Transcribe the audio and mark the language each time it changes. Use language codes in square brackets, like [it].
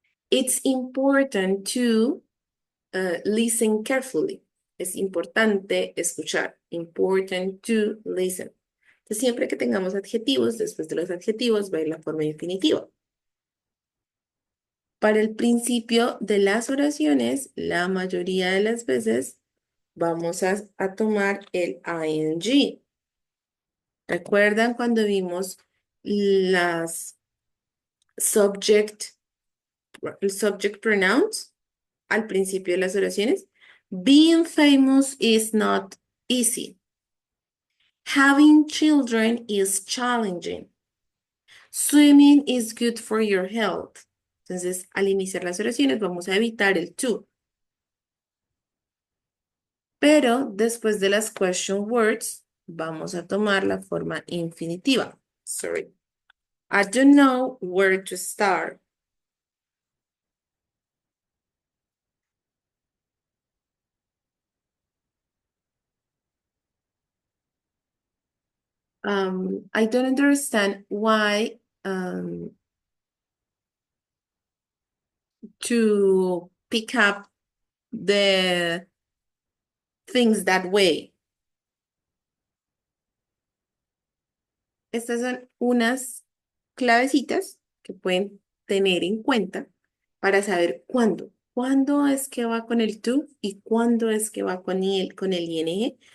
[en] It's important to listen carefully. [es] Es importante escuchar. [en] Important to listen. [es] Entonces, siempre que tengamos adjetivos, después de los adjetivos va a ir la forma infinitiva. Para el principio de las oraciones, la mayoría de las veces vamos a tomar el ing. ¿Recuerdan cuando vimos las subject pronouns al principio de las oraciones? [en] Being famous is not easy. Having children is challenging. Swimming is good for your health. [es] Entonces, al iniciar las oraciones vamos a evitar el to. Pero después de las question words, vamos a tomar la forma infinitiva. [en] Sorry. I don't know where to start. I don't understand why to pick up the things that way. [es] Estas son unas clavecitas que pueden tener en cuenta para saber cuándo. ¿Cuándo es que va con el to y cuándo es que va con el ing?